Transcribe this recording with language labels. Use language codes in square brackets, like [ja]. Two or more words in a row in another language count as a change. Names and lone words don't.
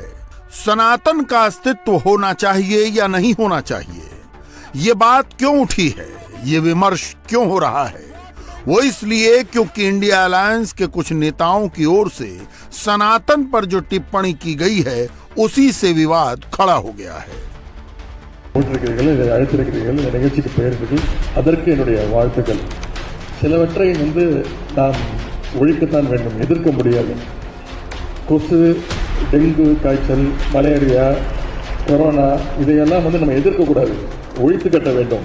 [hi] सनातन का अस्तित्व होना चाहिए या नहीं होना चाहिए? ये बात क्यों उठी है, ये विमर्श क्यों हो रहा है? वो इसलिए क्योंकि इंडिया अलायंस के कुछ नेताओं की ओर से सनातन पर जो टिप्पणी की गई है, उसी से विवाद खड़ा हो गया है। [ta] டெங்கு காய்ச்சல், மலேரியா, கொரோனா இதையெல்லாம் நம்ம எதிர்க்கக்கூடாது, ஒழித்து கட்ட வேண்டும்.